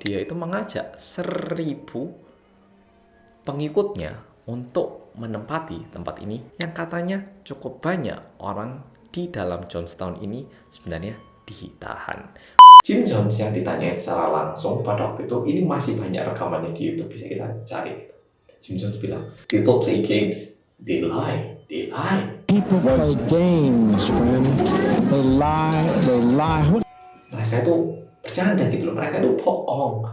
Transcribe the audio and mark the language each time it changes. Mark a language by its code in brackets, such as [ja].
[id] Dia itu mengajak 1.000 pengikutnya untuk menempati tempat ini yang katanya cukup banyak orang di dalam Jonestown ini sebenarnya ditahan. Jim Jones yang ditanyain secara langsung pada waktu itu, ini masih banyak rekamannya di YouTube, bisa kita cari. [en] Jim Jones bilang, people play games, they lie. People play games, friend. They lie. [id] Mereka itu bercanda gitu loh, mereka itu bohong.